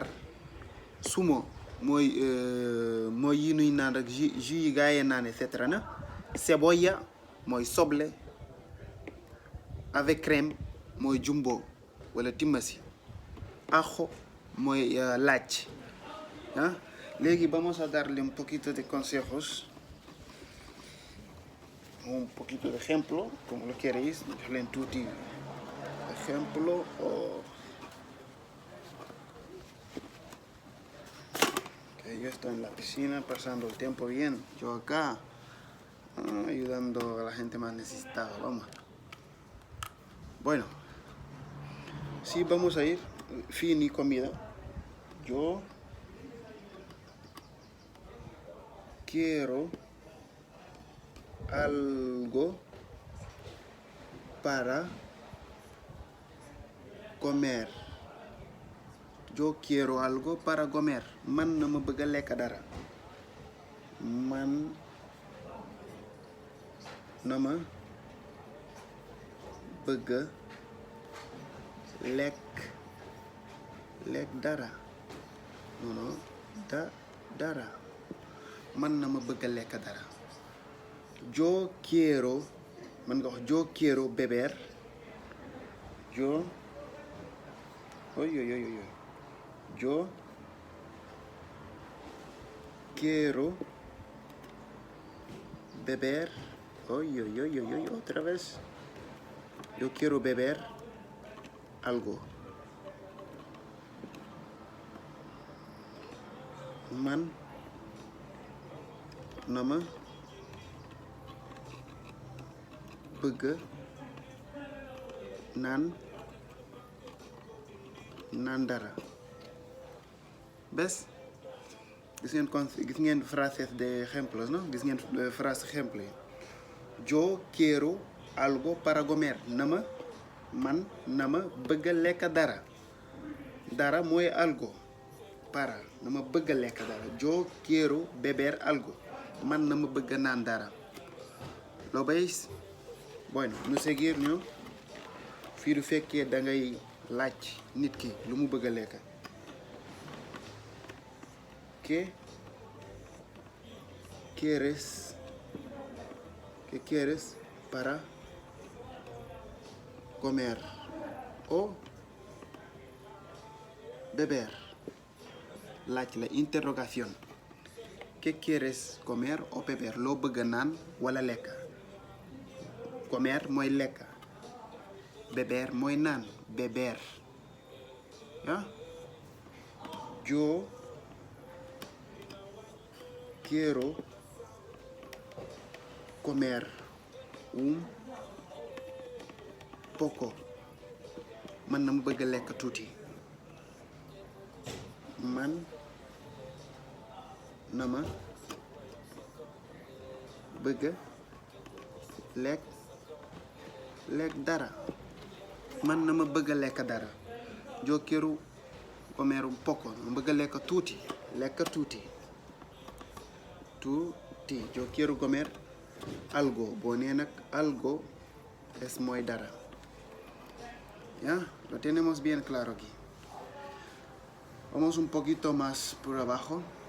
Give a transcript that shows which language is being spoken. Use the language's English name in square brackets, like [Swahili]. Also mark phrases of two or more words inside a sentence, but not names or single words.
[Wolof] Sumo mooy yi nuy naan rek jus yi gaa yee naan et cetera na. Cebolla mooy soble. [French] Avec crème [Wolof] mooy jumbo wala timmasi. Ajo mooy laaj ah. [Spanish] Léegi vamos a darle un poquito de consejos, un poquito de ejemplo, como lo queréis. [Wolof] Jox leen tuuti ejemplo. [Spanish] Yo estoy en la piscina pasando el tiempo bien. Yo acá ayudando a la gente más necesitada. Vamos. Bueno, sí, vamos a ir. Fin y comida. Yo quiero algo para comer. Yo quiero algo para comer. [Wolof] Man na ma bëgg a lekk dara. Man na ma bëgg a lekk dara. Non dara. Man na ma bëgg a lekk dara. [Spanish] Yo quiero, [Wolof] man nga wax [Spanish] yo quiero beber. Yo Yo quiero beber. Otra vez. Yo quiero beber algo. [Wolof] Man na ma bëgg naan dara. [Spanish] ¿Ves? [Wolof] Gis ngeen [Spanish] frases de ejemplos, ¿no? [Wolof] Gis ngeen frase ejemplo yi. [Spanish] Yo quiero algo para comer. [Wolof] Man na ma bëgg a lekk dara. Dara mooy algo. Para na ma bëgg a lekk dara. [Spanish] Yo quiero beber algo. [Wolof] Man na ma bëgg naan dara. [Spanish] ¿Lo veis? Bueno, nu seguir ñu. [Wolof] Fii du fekkee da ngay laaj nit ki lu mu bëgg a lekk. [Spanish] ¿Qué quieres para comer o beber? [Wolof] Laaj la interrogación. [Spanish] ¿Qué quieres comer o beber? [Wolof] Loo bëgg naan wala lekk. Comer mooy lekk. Beber mooy naan. [Spanish] Beber. ¿Ya? Yo quiero comer un poco. [Wolof] Man na ma bëgg a lekk tuuti. Man na ma bëgg lekk dara man na ma bëgg a lekk dara [Spanish] yo quiero comer un poco [Wolof] ma bëgg a lekk tuuti [Spanish] yo quiero comer algo [Wolof] boo nee nag [Spanish] algo es [Wolof] mooy dara [Spanish] ya lo tenemos bien claro aquí. Vamos un poquito más por abajo.